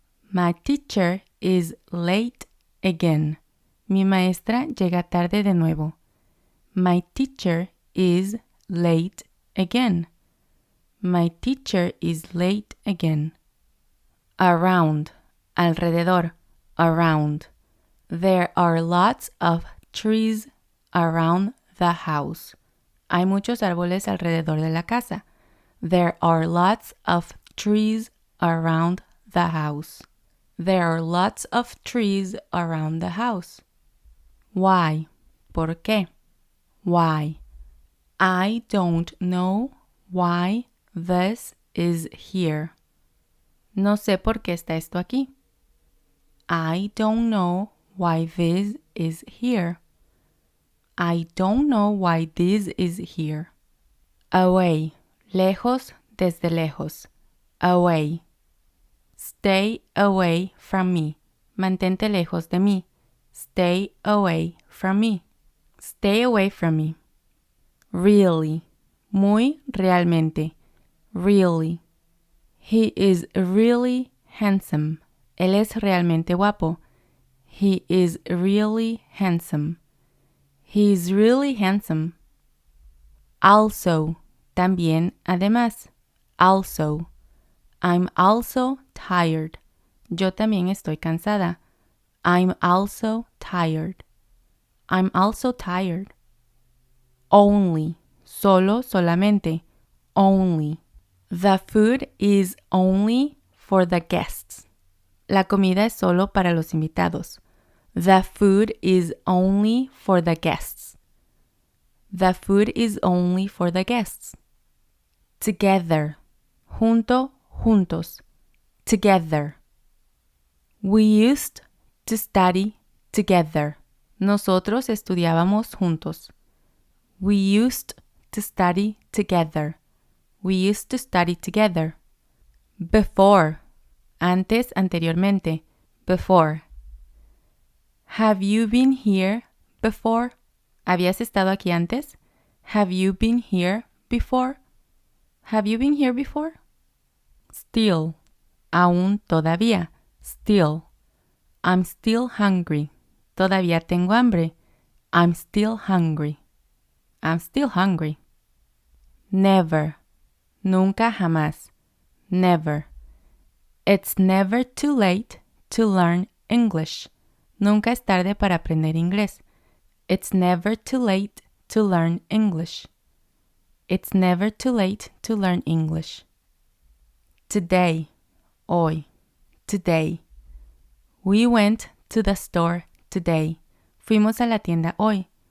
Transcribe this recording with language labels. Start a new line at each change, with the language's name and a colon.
English: My teacher is late again.
Spanish: Mi maestra llega tarde de nuevo.
English: My teacher is late again. My teacher is late again. Around.
Spanish: Alrededor.
English: Around. There are lots of trees around the house.
Spanish: Hay muchos árboles alrededor de la casa.
English: There are lots of trees around the house. There are lots of trees around the house. Why?
Spanish: ¿Por qué?
English: Why? I don't know why this is here.
Spanish: No sé por qué está esto aquí.
English: I don't know why this is here. I don't know why this is here. Away.
Spanish: Lejos, desde lejos. Away.
English: Stay away from me.
Spanish: Mantente lejos de mí.
English: Stay away from me. Stay away from me. Really.
Spanish: Muy realmente.
English: Really. He is really handsome.
Spanish: Él es realmente guapo.
English: He is really handsome. He is really handsome. Also.
Spanish: También, además.
English: Also. I'm also tired.
Spanish: Yo también estoy cansada.
English: I'm also tired. I'm also tired. Only.
Spanish: Solo, solamente.
English: Only. The food is only for the guests.
Spanish: La comida es solo para los invitados.
English: The food is only for the guests. The food is only for the guests. Together.
Spanish: Junto, juntos.
English: Together. We used to study together.
Spanish: Nosotros estudiábamos juntos.
English: We used to study together. We used to study together. Before.
Spanish: Antes, anteriormente.
English: before. Have you been here before?
Spanish: ¿Habías estado aquí antes?
English: Have you been here before? Have you been here before? Still.
Spanish: Aún todavía. Still.
English: I'm still hungry.
Spanish: Todavía tengo hambre.
English: I'm still hungry. I'm still hungry. Never.
Spanish: Nunca jamás.
English: Never. It's never too late to learn English.
Spanish: Nunca es tarde para aprender inglés.
English: It's never too late to learn English. It's never too late to learn English. Today.
Spanish: Hoy.
English: Today. We went to the store today.
Spanish: Fuimos a la tienda hoy.